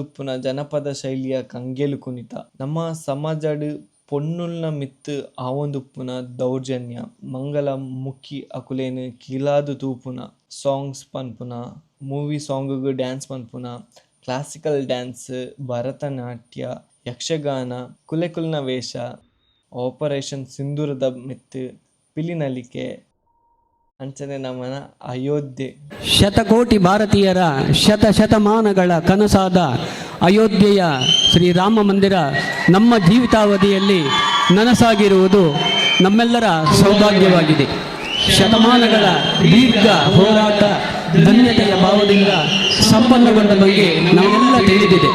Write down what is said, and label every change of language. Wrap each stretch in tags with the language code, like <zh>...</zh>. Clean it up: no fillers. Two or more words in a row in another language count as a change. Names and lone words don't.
<tcy>ಉಪ್ಪುನ ಜನಪದ ಶೈಲಿಯ ಕಂಗೆಲು ಕುಣಿತ ನಮ್ಮ ಸಮಾಜಡ್ ಪೊನ್ನುಲ್ನ ಮಿತ್ ಆವೊಂದು ಉಪ್ಪುನ ದೌರ್ಜನ್ಯ ಮಂಗಲ ಮುಖಿ ಅಕುಲೇನು ಕೀಲಾದು ತೂಪುನ ಸಾಂಗ್ಸ್ ಪನ್ಪುನ</tcy> <en>movie song dance</en> <tcy>ಪನ್ಪುನ</tcy> <en>classical dance</en> <tcy>ಭರತನಾಟ್ಯ ಯಕ್ಷಗಾನ ಕುಲೆಕುಲ್ನ ವೇಷ ಆಪರೇಷನ್ ಸಿಂಧೂರದ ಮಿತ್ತು ಪಿಲಿನಲಿಕೆ ಅಂಚನೆ ನಮ್ಮನ ಅಯೋಧ್ಯೆ</tcy> <kn>ಶತಕೋಟಿ ಭಾರತೀಯರ ಶತಮಾನಗಳ ಕನಸಾದ ಅಯೋಧ್ಯೆಯ ಶ್ರೀರಾಮ ಮಂದಿರ ನಮ್ಮ ಜೀವಿತಾವಧಿಯಲ್ಲಿ ನನಸಾಗಿರುವುದು ನಮ್ಮೆಲ್ಲರ ಸೌಭಾಗ್ಯವಾಗಿದೆ. ಶತಮಾನಗಳ ದೀರ್ಘ ಹೋರಾಟ ಧನ್ಯತೆಯ ಭಾವದಿಂದ ಸಂಪನ್ನಗೊಂಡ ಬಗ್ಗೆ ನಮಗೆಲ್ಲ ತಿಳಿದಿದೆ.</kn>